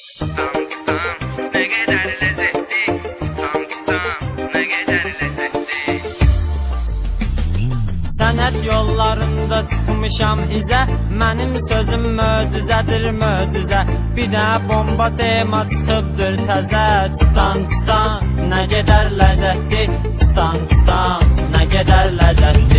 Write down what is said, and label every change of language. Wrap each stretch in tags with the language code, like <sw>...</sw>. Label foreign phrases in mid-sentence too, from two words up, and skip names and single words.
<tr>Tutam tutam ne kadar lezzetli. Tutam tutam ne kadar lezzetli.</tr> <az>Sənət yollarında çıxmışam izə. Mənim sözüm möcüzədir möcüzə. Bir də bomba tema çıxıbdır təzə. Çıtan çıtan nə qədər ləzzətli. Çıtan çıtan nə qədər ləzzətli.</az>